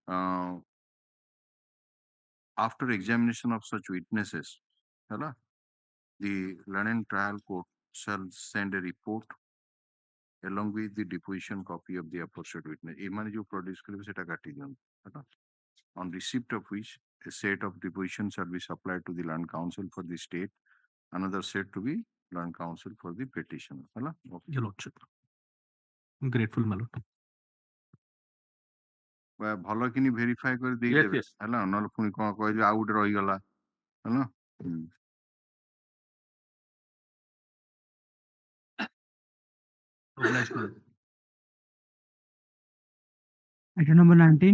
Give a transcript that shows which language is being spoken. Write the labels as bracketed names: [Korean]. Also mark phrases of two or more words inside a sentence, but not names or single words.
[English] After examination of such witnesses, the London trial court shall send a report along with the deposition copy of the aforesaid witness. On receipt of which a set of deposition shall be supplied to the land council for the state, another set to be land council for the petitioner. Your lordship. I'm grateful, my lord. [Odia] ଭଲ କିନି ଭେରିଫାଏ କରି ଦେଇଦେବେ ହେଲା, ନହେଲେ ପୁଣି କଣ କହିବେ ଆଉ ଗୋଟେ ରହିଗଲା ହେଲା। [English] Item number 19.